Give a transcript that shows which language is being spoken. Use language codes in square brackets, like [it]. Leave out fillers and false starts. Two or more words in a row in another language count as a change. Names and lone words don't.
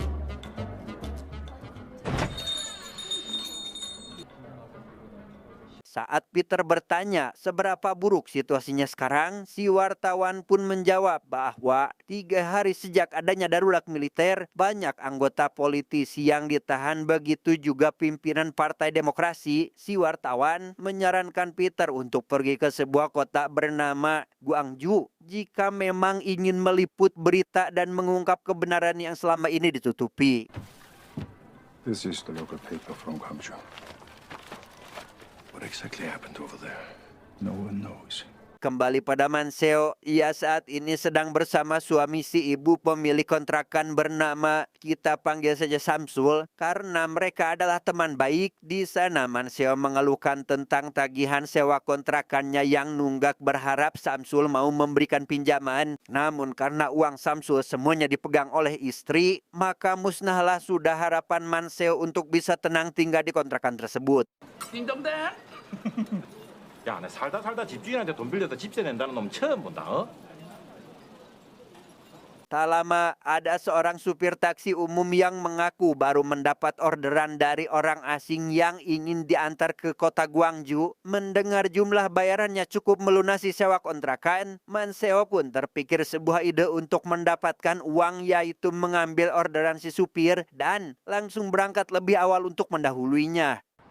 [id] Saat Peter bertanya seberapa buruk situasinya sekarang, si wartawan pun menjawab bahwa 3 hari sejak adanya darurat militer, banyak anggota politisi yang ditahan, begitu juga pimpinan Partai Demokrasi. Si wartawan menyarankan Peter untuk pergi ke sebuah kota bernama Gwangju jika memang ingin meliput berita dan mengungkap kebenaran yang selama ini ditutupi. [en] This is the local paper from Guangzhou. What exactly happened over there? No one knows. [id] Kembali pada Manseo, ia saat ini sedang bersama suami si ibu pemilik kontrakan bernama, kita panggil saja Samsul, karena mereka adalah teman baik. Di sana Manseo mengeluhkan tentang tagihan sewa kontrakannya yang nunggak, berharap Samsul mau memberikan pinjaman. Namun karena uang Samsul semuanya dipegang oleh istri, maka musnahlah sudah harapan Manseo untuk bisa tenang tinggal di kontrakan tersebut. 띵동댕. [ko] 야, 나 살다 집주인한테 돈 빌려다 집세 낸다는 놈 처음 본다. 어? [id] Tak lama, ada seorang supir taksi umum yang mengaku baru mendapat orderan dari orang asing yang ingin diantar ke kota Guangzhou. Mendengar jumlah bayarannya cukup melunasi sewa kontrakan, Manseo pun terpikir sebuah ide untuk mendapatkan uang, yaitu mengambil orderan si supir dan langsung berangkat lebih awal untuk mendahuluinya.